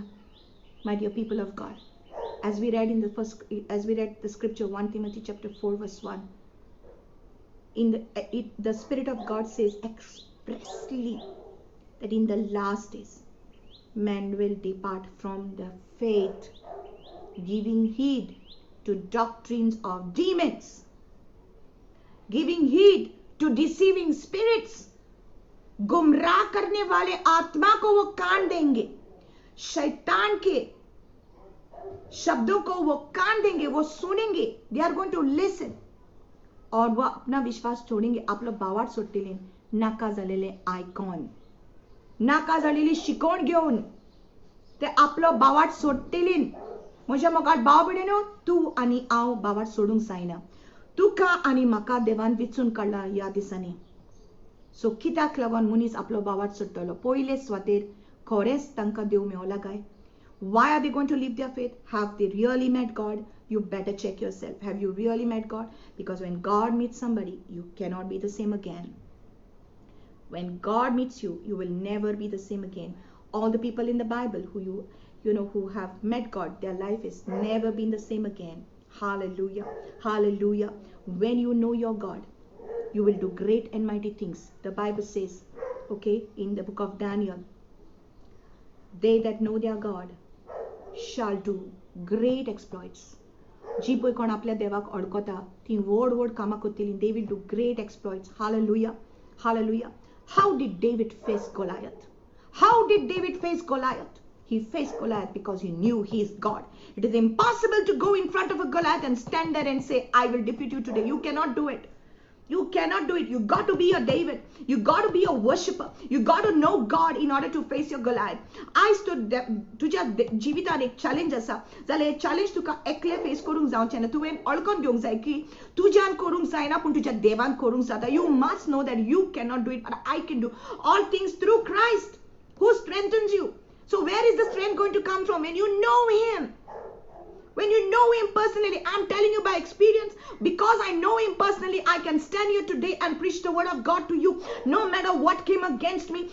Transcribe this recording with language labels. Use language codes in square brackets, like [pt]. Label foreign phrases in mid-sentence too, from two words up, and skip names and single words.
[en] My dear people of God, as we read the scripture 1 Timothy chapter 4 verse 1, the Spirit of God says expressly that in the last days men will depart from the faith, giving heed to doctrines of demons, giving heed to deceiving spirits. [hi] गुमराह करने वाले आत्मा को वो कान देंगे, शैतान के शब्दों को वो कान देंगे, वो सुनेंगे. [en] They are going to listen. [hi] और वो अपना विश्वास छोड़ेंगे. [kok] आपलं बावाट सोडटलीं नाका जालेले आयकॉन, नाका जालेली शिकवण घेऊन ते आपलं बावाट सोडटलीं. म्हज्या मोगाट भाव भयणीनो, तू आनी हांव बावाट सोडूंक जायना. तुका आनी म्हाका देवान विचून काडला ह्या दिसांनी. सो कित्याक लागून मनीस आपलो बावाट सोडटलो? पयले सुवातेर खरेंच तांकां देव मेवला काय? [en] Why are they going to leave their faith? Have they really met God? You better check yourself. Have you really met God? Because when God meets somebody, you cannot be the same again. When God meets you, you will never be the same again. All the people in the Bible who have met God, their life has never been the same again. Hallelujah. Hallelujah. When you know your God, you will do great and mighty things. The Bible says, okay, in the book of Daniel, they that know their God shall do great exploits. [kok] जी पळय कोण आपल्या देवाक अडकता ती व्हड व्हड कामां करतलीं. [en] They will do great exploits. Hallelujah. Hallelujah. How did David face Goliath? How did David face Goliath? He faced Goliath because he knew he is God. It is impossible to go in front of a Goliath and stand there and say, I will defeat you today. You cannot do it. You cannot do it. You got to be a David. You got to be a worshipper. You got to know God in order to face your Goliath. I stood [kok] तुझ्या जिवितान एक चॅलेंज आसा जाल्यार हे चॅलेंज तुका एकले फेस करूंक जावचें ना. तुवें अळकोन घेवंक जाय की तुज्यान करूंक जायना पूण तुज्या देवान करूंक जाता. [en] You must know that you cannot do it, but I can do all things through Christ who strengthens you. So where is the strength going to come from? When you know him. When you know him personally, I'm telling you by experience, because I know him personally, I can stand here today and preach the word of God to you, no matter what came against me.